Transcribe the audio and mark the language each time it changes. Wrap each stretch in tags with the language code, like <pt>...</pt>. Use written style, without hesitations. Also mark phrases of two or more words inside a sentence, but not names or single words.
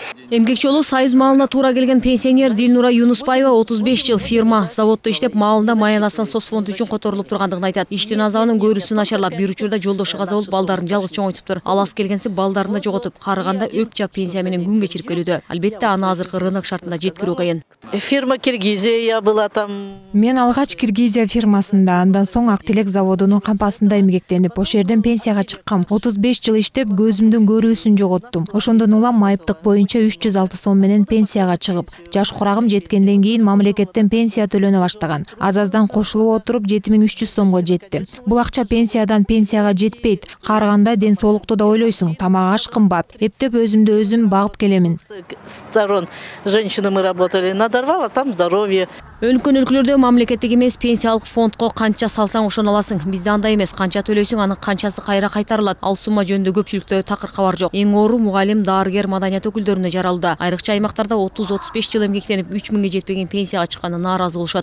<ky>Эмгекчи болуп Союз маалына туура келген пенсионер Дилнура Юнуспаева 35 жыл фирма, заводдо иштеп, маалында маянасынан соцфонд үчүн которулуп тургандыгын айтат. Иштин азабынын көрүүсү начарлап, бир учурда жолдошу каза болуп, балдарын жалгыз чоңойтуптур. Ал аз келгенси балдарын да жоготуп, карыганда өп жап пенсия менен күн кечирип келүүдө. Албетте аны азыркы рынок шартында жеткирүү кыйын.</ky> <ru>Фирма Киргизия была там.</ru> <ky>Мен алгач Киргизия фирмасында, андан соң Актилек заводунун кампасында эмгектенип, ошол жерден пенсияга чыккам. 35 жыл иштеп, көзүмдүн көрүүсүн жоготтум. Ошондон улам майыптык боюнча 306 сом менен пенсияга чыгып, жаш курагым жеткенден кийин мамлекеттен пенсия төлөнө баштаган. Аз-аздан кошулуп отуруп 7300 сомго жетти. Бул акча пенсиядан пенсияга жетпейт. Карыганда ден соолукту да ойлойсуң, тамак аш кымбат. Эптеп өзүмдү өзүм багып келемин.</ky> <ru>Сторон женщины мы работали, надорвала там здоровье.</ru> <ky>Өлкөн өлкөлөрдө мамлекеттик эмес пенсиялык фондго канча салсаң ошону аласың. Бизде андай эмес, канча төлөйсүң, анын канчасы кайра кайтарылат. Ал сумма жөнүндө көпчүлүктө такыр кабар жок. Эң оору мугалим, дарыгер, маданият өкүлдөрүнө жаралууда. Айрыкча аймактарда 30-35 жыл эмгектенип 3000ге жетпеген пенсияга чыкканы нааразы болушат.</ky>